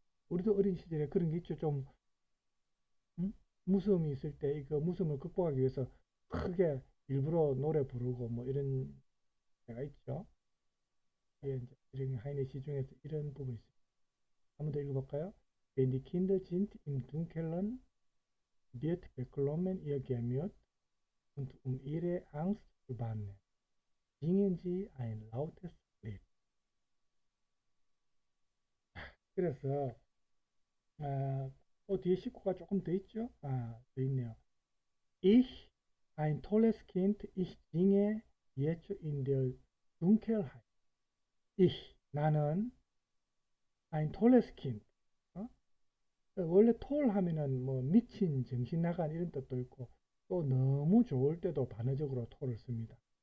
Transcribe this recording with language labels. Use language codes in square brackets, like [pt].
[ko] 우리도 어린 시절에 그런 게 있죠. 좀 무서움이 있을 때 이거 무서움을 극복하기 위해서 크게 일부러 노래 부르고 뭐 이런 때가 있죠. 예, 이제 이런 하이네 시중에서 이런 부분이 있습니다. 한번 더 읽어볼까요? [de] Wenn die Kinder sind im Dunkeln, wird beklommen ihr Gemüt und ihre Angst zu bannen, singen sie ein lautes Lied. [ko] 그래서 뒤에 식구가 조금 더 있죠? 더 있네요. [de] Ich, ein tolles Kind, ich singe jetzt in der Dunkelheit. Ich, [ko] 나는 [de] ein tolles Kind. [ko] 원래 톨 하면은 뭐 미친, 정신 나간 이런 뜻도 있고 또 너무 좋을 때도 반어적으로 톨을 씁니다.